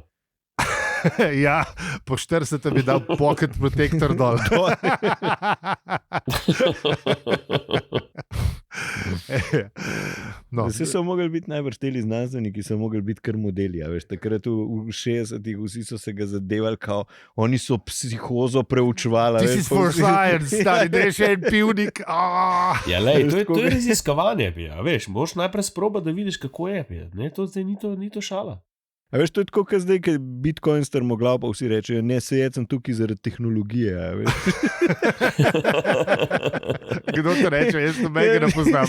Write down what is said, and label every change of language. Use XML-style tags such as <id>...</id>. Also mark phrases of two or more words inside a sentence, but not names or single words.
<sl>Ja, po 40 bi dal</sl> <en>pocket protector</en> <sl>dol. No. Vsi so mogli biti najbrž teli znanstveniki, so mogli biti kar modeli. Veš, takrat v 60-ih vsi so se ga zadevali, kao oni so psihozo preučevali.</sl> <en>This is for science,</en> <sl>stari, da je še en pivnik. Ja, lej, to je raziskovanje, veš, moraš najprej sprobati, da vidiš, kako je. Ne, to zdaj ni to šala. A veš, to je tako, kot zdaj, ker Bitcoin strmoglav, pa vsi rečejo, ne, sem tukaj zaradi tehnologije. Kdo to reče, jaz to mega ne poznam.</sl>